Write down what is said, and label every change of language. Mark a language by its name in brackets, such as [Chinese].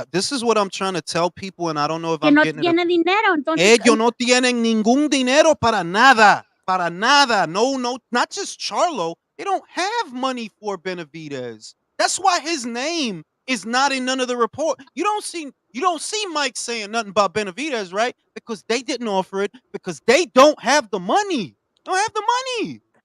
[English] This is what I'm trying to tell people, and I don't know if I'm getting [Spanish] it. Dinero, entonces, ellos no tienen ningún dinero para nada. Para nada. [English] No, not just Charlo. They don't have money for Benavidez. That's why his name is not in none of the report. You don't see Mike saying nothing about Benavidez, right? Because they didn't offer it because they don't have the money. Don't have the money.